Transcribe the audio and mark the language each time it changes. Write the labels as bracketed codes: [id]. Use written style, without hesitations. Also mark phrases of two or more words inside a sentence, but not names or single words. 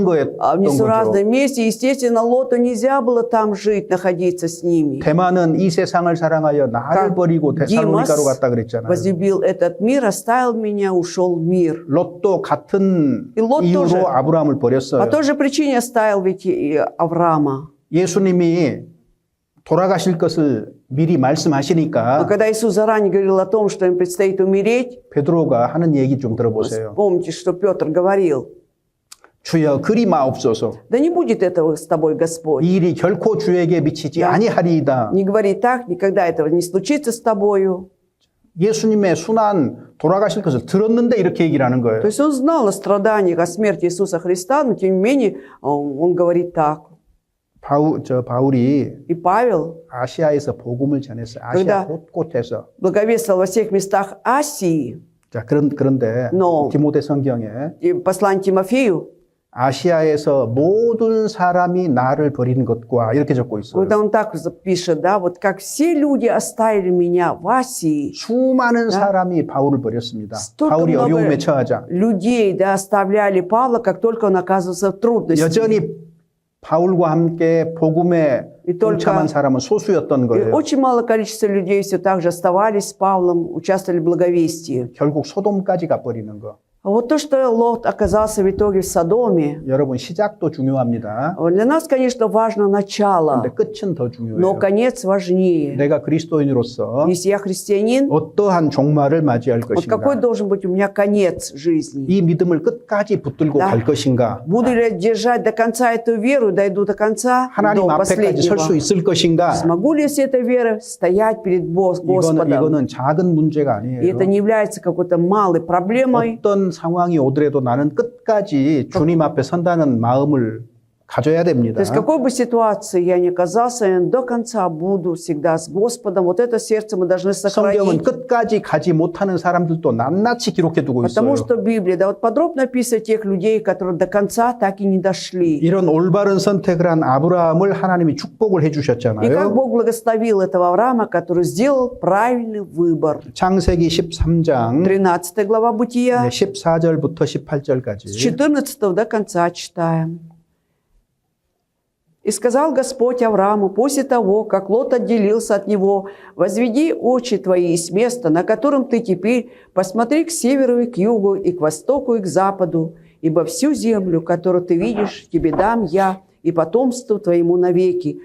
[ru] в [ko] 거였던 거죠. [ru] несуразном месте. Естественно, Лоту нельзя было там жить, находиться с ними. [ko] 대만은 이 세상을 사랑하여 나를 버리고 데살로니가로 갔다 그랬잖아요. [ru] возлюбил этот мир, оставил меня, ушел в мир. [ko] 롯도 같은 [ru] И Лот [ko] 이유로 [ru] тоже. [ko] 아브라함을 버렸어요. [ru] По той же причине оставил ведь и Авраама. [ko] 예수님이 돌아가실 것을 미리 [ru] Но [ko] 말씀하시니까 [ru] когда Иисус заранее говорил о том, что им предстоит умереть, [ko] 베드로가 하는 얘기 좀 들어보세요. [ru] помните, что Петр говорил, [ko] 주여 그리 마옵소서. [ru] да не будет этого с тобой, Господь. [ko] 이 일이 결코 주에게 미치지 [ru] Да. [ko] 아니하리이다. [ru] Не говори так, никогда этого не случится с тобою. [ko] 예수님의 순환 돌아가실 것을 들었는데 이렇게 얘기를 하는 거예요. [ru] То есть он знал о страданиях, о смерти Иисуса Христа, но тем не менее он говорит так. [ko] 바울이 [ru] И Павел [ko] 아시아에서 복음을 전했어요. 아시아 그러다- 곳곳에서. [ru] благовествовал во всех местах Асии, [ko] 자, 그런데 No. 디모데 성경에 [ru] и послание Тимофею, [ko] 아시아에서 모든 사람이 나를 버리는 것과 이렇게 적고 있어요. [ru] когда он так пишет, да, вот как все люди оставили меня в Асии, [ko] 수많은 사람이 바울을 버렸습니다. [ru] Столько [ko] 바울이 [ru] много [ko] 어려움에 처하자. [ru] людей, да, оставляли Павла, как только он оказывался в трудностях. [ko] 여전히 바울과 함께 복음에 [ru] И только- [ko] 동참한 사람은 소수였던 [ru] И [ko] 거예요. [ru] очень малое количество людей все так же оставались с Павлом, участвовали в благовестии. [ko] 결국 소돔까지 가버리는 거. [ru] А вот то, что Лот оказался в итоге в Содоме, [ko] 여러분 시작도 중요합니다. [ru] для нас, конечно, важно начало, [ko] 근데 끝은 더 [ru] но [ko] 중요해요. [ru] конец важнее. [ko] 내가 그리스도인으로서 [ru] Если я христианин, [ko] 어떠한 종말을 맞이할 [ru] вот какой [ko] 것인가? [ru] должен быть у меня конец жизни? [ko] 이 믿음을 끝까지 붙들고 [ru] Да. [ko] 갈 것인가? [ru] Буду ли я держать до конца эту веру, дойду до конца, [ko] 하나님 [ru] до [ko] 앞에까지 설 수 [ru] последнего? [ko] 있을 것인가? [ru] Смогу ли я с этой верой стоять перед Господом? [ko] 이거는 작은 문제가 [ru] И это [ko] 아니에요. [ru] не является какой-то малой проблемой. [ko] 어떤 상황이 오더라도 나는 끝까지 주님 앞에 선다는 마음을 가져야 됩니다. [ru] То есть в какой бы ситуации я ни оказался, я до конца буду всегда с Господом. Вот это сердце мы должны [ko] 성경은 [ru] сохранить. [ko] 끝까지 가지 못하는 사람들도 낱낱이 기록해 두고 [ru] Потому [ko] 있어요. [ru] что Библия, да, вот подробно описывает тех людей, которые до конца так и не дошли. [ko] 이런 올바른 선택을 한 아브라함을 하나님이 축복을 [ru] И как [ko] 해주셨잖아요. [ru] Бог благословил этого Авраама, который сделал правильный выбор. [ko] 창세기 13장 [ru] 13 глава Бытия, [ko] 14절부터 [ru] с [ko] 18절까지 [ru] 14 до конца читаем. «И сказал Господь Аврааму после того, как Лот отделился от него, возведи очи твои с места, на котором ты теперь, посмотри к северу и к югу, и к востоку, и к западу, ибо всю землю, которую ты видишь, тебе дам я и потомству твоему навеки.